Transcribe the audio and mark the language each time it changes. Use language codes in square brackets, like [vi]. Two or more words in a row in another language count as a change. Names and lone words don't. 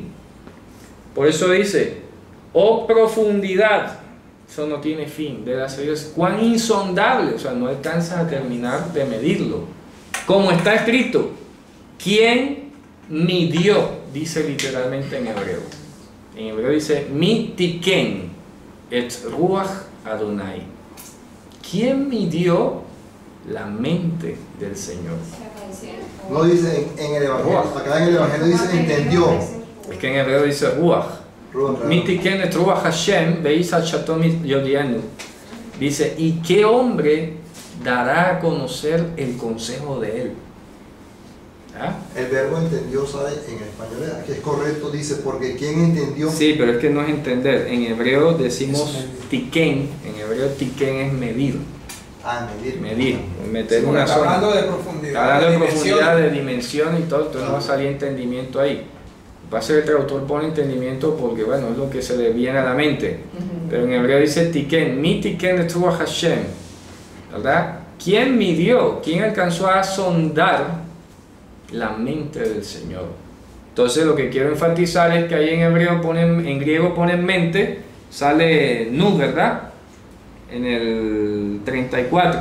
[es] Por eso dice, oh profundidad, eso no tiene fin, de la sabiduría, cuán insondable, o sea, no alcanzas a terminar de medirlo. Como está escrito, ¿quién midió? Dice literalmente en hebreo. En hebreo dice, [he] מי תכן את רוח אדוני. [es] ¿Quién midió la mente del Señor? No dice en el Evangelio. Acá en el Evangelio dice entendió. Es que en hebreo dice ruach. Ruach, [he] מי תכן את רוח השם ואיש עצתו יודיענו. [es] Dice, ¿y qué hombre dará a conocer el consejo de él? ¿Ah? El verbo entendió, ¿sabe? En español que es correcto, dice, porque ¿quién entendió? Sí, pero es que no es entender. En hebreo decimos tiken. En hebreo tiken es medir. Ah, medir. Medir. Meter Sí, una está zona. hablando de profundidad. Está hablando de dimensión. profundidad, de dimensión y todo. Entonces no va a salir entendimiento ahí. Va a ser el traductor pone entendimiento porque, bueno, es lo que se le viene a la mente. Pero en hebreo dice tiken. [he] מי תכן את רוח השם. [es] ¿Verdad? ¿Quién midió? ¿Quién alcanzó a sondar la mente del Señor? Entonces lo que quiero enfatizar es que ahí en hebreo ponen, en griego ponen mente, sale nu, ¿verdad? En el 34,